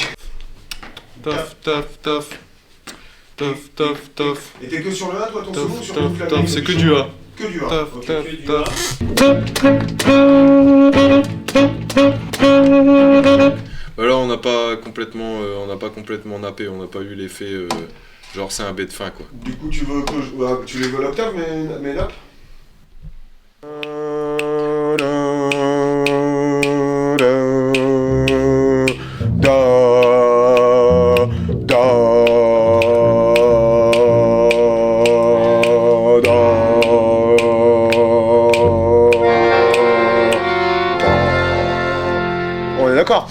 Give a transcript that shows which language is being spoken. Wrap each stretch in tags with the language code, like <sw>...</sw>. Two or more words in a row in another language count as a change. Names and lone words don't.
<fr>Tof, tof, tof. Tof, tof, tof. Et t'es que sur le A toi ton solo ou sur tof, toute la tof, grille c'est que du A. Que du A. Tof, Ok, tof, que du tof. Là on n'a pas complètement nappé, on n'a pas eu l'effet genre c'est un B de fin quoi. Du coup tu veux que tu les veux l'octave mais nappe. On est d'accord.</fr>